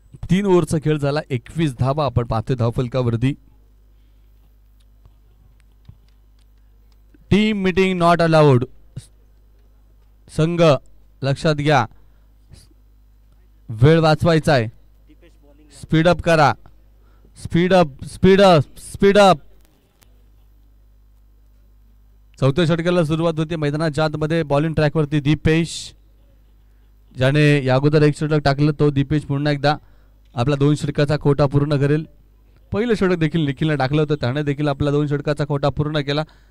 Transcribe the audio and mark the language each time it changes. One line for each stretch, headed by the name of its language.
Marathi: 3 ओव्हरचा खेळ झाला. 21 धावा आपण पाहतोय धावफलकावरती.
English: Team meeting not allowed.
Marathi: संघ लक्षात घ्या, वेळ वाचवायचा आहे. स्पीडअप करा.
English: Speed up speed up speed up.
Marathi: चौथ्या षटकाला सुरुवात होती. मैदानाच्या आतमध्ये बॉलिंग ट्रॅकवरती दीपेश, ज्याने या अगोदर एक षटक टाकलं, तो दीपेश पुन्हा एकदा आपला 2 षटकाचा कोटा पूर्ण करेल. पहिलं षटक देखील निखिलने टाकलं होतं, त्याने देखील आपला 2 षटकाचा कोटा पूर्ण केला.